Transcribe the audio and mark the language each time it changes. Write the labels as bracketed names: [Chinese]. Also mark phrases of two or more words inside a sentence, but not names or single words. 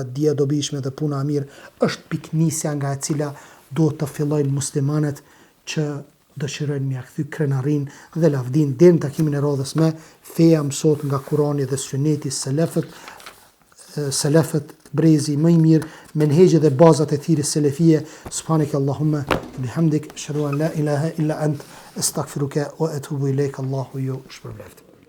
[Albanian] Dija e dobishme dhe puna e mirë është piknisja nga e cila duhet të fillojnë muslimanët që dëshirojnë me kthy krenarin dhe lavdin deri në takimin e radhës me feja mësot nga Kurani dhe Suneti selefët brezi më i mirë, menhexhet dhe bazat e thirrjes selefie. [Arabic] سبحانك اللهم بحمدك، أشهد أن لا إله إلا أنت، أستغفرك وأتوب إليك. [Albanian] Allahu ju shpërblet.